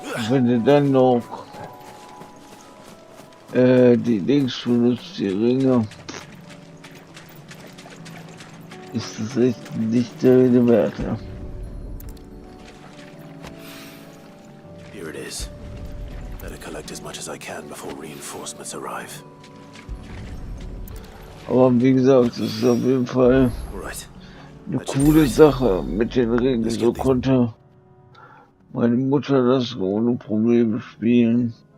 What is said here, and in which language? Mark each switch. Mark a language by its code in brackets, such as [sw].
[de] Wenn du dann noch die Dings benutzt, die Ringe, ist das echt nicht der Rede wert, ja. [en] Here it is. Better collect as much as I can before reinforcements arrive. [de] Aber wie gesagt, das ist auf jeden Fall eine coole Sache mit den Ringen. So konnte meine Mutter das ohne Probleme spielen.